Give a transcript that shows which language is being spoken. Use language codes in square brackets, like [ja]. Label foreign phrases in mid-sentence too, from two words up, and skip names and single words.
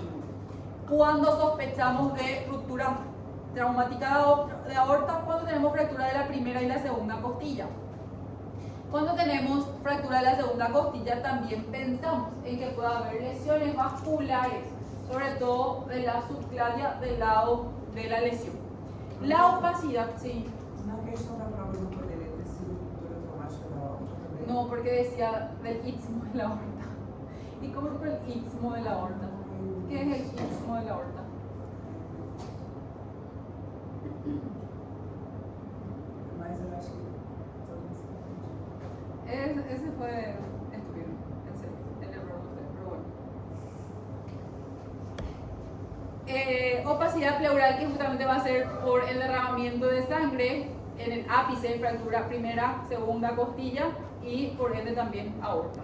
[es] Cuando sospechamos de ruptura traumática de aorta, cuando tenemos fractura de la primera y la segunda costilla. Cuando tenemos fractura de la segunda costilla, también pensamos en que pueda haber lesiones vasculares, sobre todo de la subclavia del lado de la lesión. La opacidad, sí. [pt] Na questão da prova não poderia ter sido ruptura traumática da aorta também? [es] No, porque decía del istmo de la aorta. ¿Y cómo fue el istmo de la aorta? ¿Qué es el istmo de la aorta? [pt] Mas eu acho que todo mundo se confundiu. [es] Ese fue estúpido, el error de ustedes, pero bueno. Opacidad pleural, que justamente va a ser por el derramamiento de sangre en el ápice, fractura primera, segunda costilla, y por ende también aorta.